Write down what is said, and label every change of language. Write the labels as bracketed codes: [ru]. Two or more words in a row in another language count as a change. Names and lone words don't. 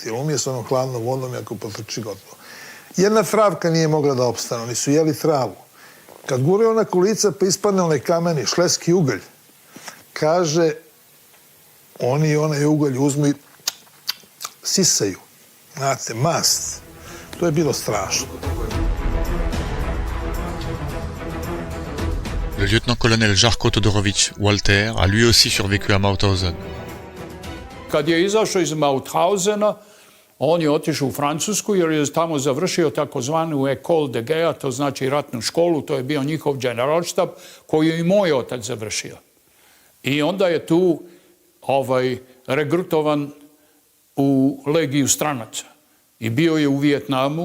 [sr] Jer umije se onom hladnom vodom i ako potrči gotovo. Jedna travka nije mogla da opstane, oni su jeli travu. Kad guraju ona kolica pa ispadne onaj kameni, šleski ugalj, kaže, oni onaj ugalj uzmu i sisaju. Znate, mast. To je bilo strašno. [fr] Le lieutenant-colonel Žarko Todorović Walter a lui aussi survécu à Mauthausen. [sr] Kad je izašao iz Mauthausena, on je otišao u Francusku jer je tamo završio takozvanu École de Guerre, to znači ratnu školu, to je bio njihov generalštab koji je i moj otac završio. I onda je tu regrutovan u legiju stranaca i bio je u Vijetnamu.